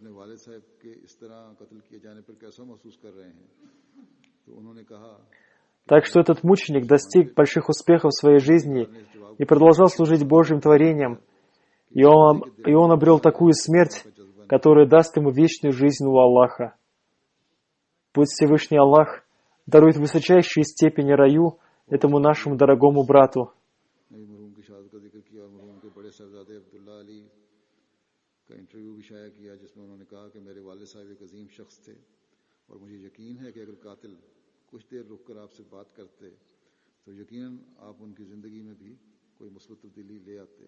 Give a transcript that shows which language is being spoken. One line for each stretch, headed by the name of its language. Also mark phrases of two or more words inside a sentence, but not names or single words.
Russian: Так что этот мученик достиг больших успехов в своей жизни и продолжал служить Божьим творением, и он обрел такую смерть, которая даст ему вечную жизнь у Аллаха. Пусть Всевышний Аллах дарует высочайшие степени раю этому нашему дорогому брату.
Urdu: اور مجھے یقین ہے کہ اگر قاتل کچھ دیر رک کر آپ سے بات کرتے تو یقیناً آپ ان کی زندگی میں بھی کوئی مثبت تبدیلی لے آتے.